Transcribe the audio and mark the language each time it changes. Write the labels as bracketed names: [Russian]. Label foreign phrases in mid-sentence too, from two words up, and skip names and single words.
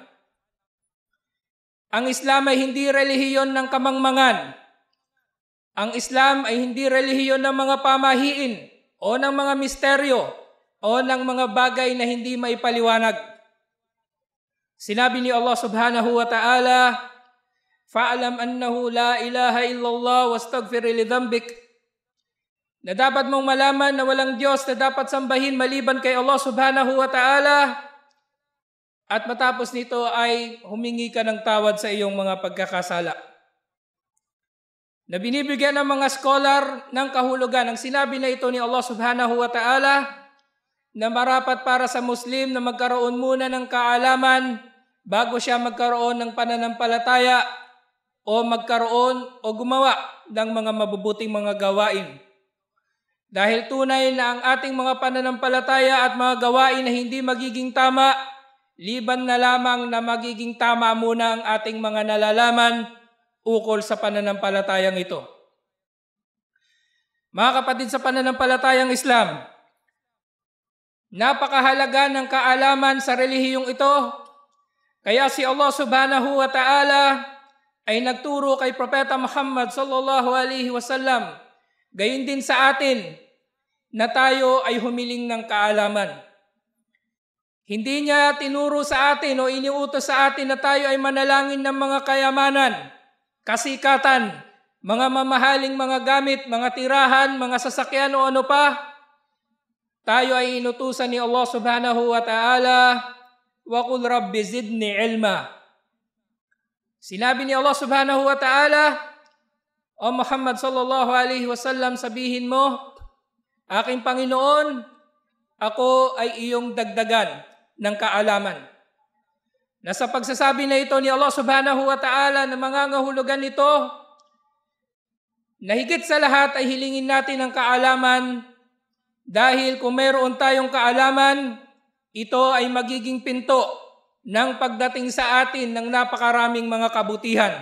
[Filipino] Ang Islam ay hindi relihiyon ng kamangmangan. Ang Islam ay hindi relihiyon ng mga pamahiin o ng mga misteryo o ng mga bagay na hindi maipaliwanag. Sinabi ni Allah [Arabic] سبحانه وتعالى فاعلم أنه لا إله إلا الله واستغفر لذنبك, [Filipino] na dapat mong malaman na walang Diyos na dapat sambahin maliban kay Allah [Arabic] سبحانه وتعالى, [Filipino] at matapos nito ay humingi ka ng tawad sa iyong mga pagkakasala. na binibigyan ng mga scholar ng kahulugan. Ang sinabi na ito ni Allah [Arabic] سبحانه وتعالى [Filipino] na marapat para sa Muslim na magkaroon muna ng kaalaman bago siya magkaroon ng pananampalataya o magkaroon o gumawa ng mga mabubuting mga gawain. Dahil tunay na ang ating mga pananampalataya at mga gawain na hindi magiging tama, liban na lamang na magiging tama muna ang ating mga nalalaman ukol sa pananampalatayang ito. Mga kapatid sa pananampalatayang Islam, napakahalaga ng kaalaman sa relihiyong ito. Kaya si Allah [Arabic] سبحانه وتعالى [Filipino] ay nagturo kay Propeta Muhammad [Arabic] صلى الله عليه وسلم, [Filipino] gayon din sa atin na tayo ay humiling ng kaalaman. Hindi niya tinuro sa atin o iniutos sa atin na tayo ay manalangin ng mga kayamanan, kasikatan, mga mamahaling mga gamit, mga tirahan, mga sasakyan o ano pa. Tayo ay inutusan ni Allah [Arabic] سبحانه وتعالى وقل رب زدني علما. [Filipino] Sinabi ni Allah [Arabic] سبحانه وتعالى, [Filipino] O Muhammad [Arabic] صلى الله عليه وسلم, [Filipino] sabihin mo, aking Panginoon, ako ay iyong dagdagan ng kaalaman. Na sa pagsasabi na ito ni Allah [Arabic] سبحانه وتعالى [Filipino] na mangangahulugan nito, na higit sa lahat ay hilingin natin ang kaalaman dahil kung mayroon tayong kaalaman, ito ay magiging pinto ng pagdating sa atin ng napakaraming mga kabutihan.